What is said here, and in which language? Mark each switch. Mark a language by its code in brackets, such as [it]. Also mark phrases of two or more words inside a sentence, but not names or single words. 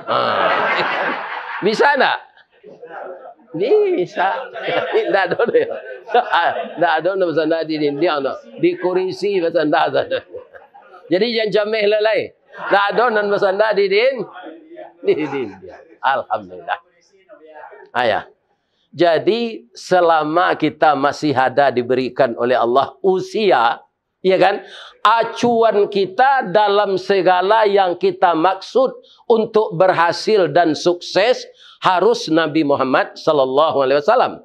[id] Bisa tak? Bisa. Tak ada. [min] Tak ada basanda di dindiang tu. Di kurisi basanda tu. Jadi jangan jameh lelai. Tak ada nan basanda di dindiang. [id] Alhamdulillah. Ayah. Jadi selama kita masih ada diberikan oleh Allah usia, ya kan? Acuan kita dalam segala yang kita maksud untuk berhasil dan sukses harus Nabi Muhammad [ar] sallallahu alaihi wasallam.